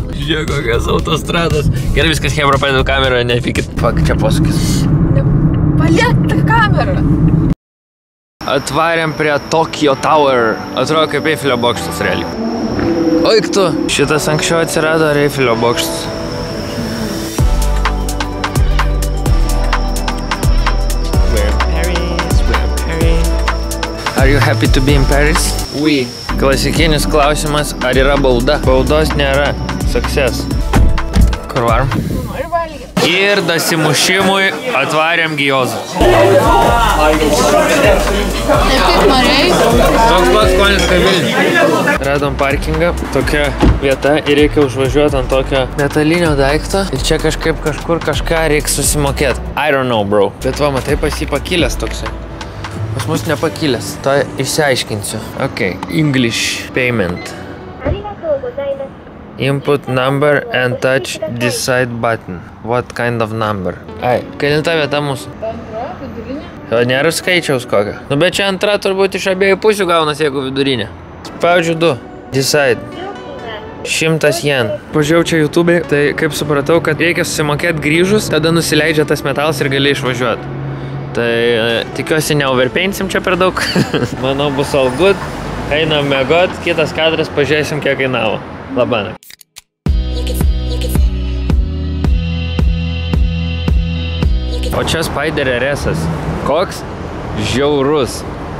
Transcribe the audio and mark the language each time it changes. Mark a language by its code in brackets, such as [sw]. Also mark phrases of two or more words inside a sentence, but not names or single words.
[lt] Žiūrėk, kokias autostradas. Gerai, viskas, hebra, padedu kamerą, nepykit. Fuck, čia posūkis. Paliek tą kamerą. Atvarėm prie Tokyo Tower. Atrodo kaip Eifelio bokštas, realiai. Oik tu, šitas anksčiau atsirado ar Eifelio bokštas. [en] Are you happy to be in Paris? Oui. [lt] Klasikinis klausimas, ar yra bauda? Baudos nėra. Success. Kur varom? Nori valgyti. Ir dasimušimui atvarėm Gijozą. Taip kaip norėjai. Toks pats skonis kaip Vilnius. Radom parkingą, tokia vieta ir reikia užvažiuoti ant tokio metalinio daikto. Ir čia kažkaip kažkur kažką reikia susimokėti. [en] I don't know, bro. [lt] Bet va, matai, pas jį pakilęs toksai. Pas mus nepakilęs, to išsiaiškinsiu. [en] Ok, English payment. Input number and touch decide button. What kind of number? [lt] Ai, kelinta vieta mūsų. Antra, vidurinė. Jo, nėra skaičiaus kokio. Nu, bet čia antra turbūt iš abiejų pusių gaunas, jeigu vidurinė. Spaudžiu 2. Decide. 100 jen. Pažiūrėjau čia YouTube'ai, tai kaip supratau, kad reikia susimokėti grįžus, tada nusileidžia tas metalas ir gali išvažiuoti. Tai tikiuosi neoverpainsim čia per daug. Manau, bus [en] all good. [lt] Einam miegot, kitas kadras, pažiūrėsim, kiek kainavo. Labanakt. O čia Spider RS-as. Koks? Žiaurus.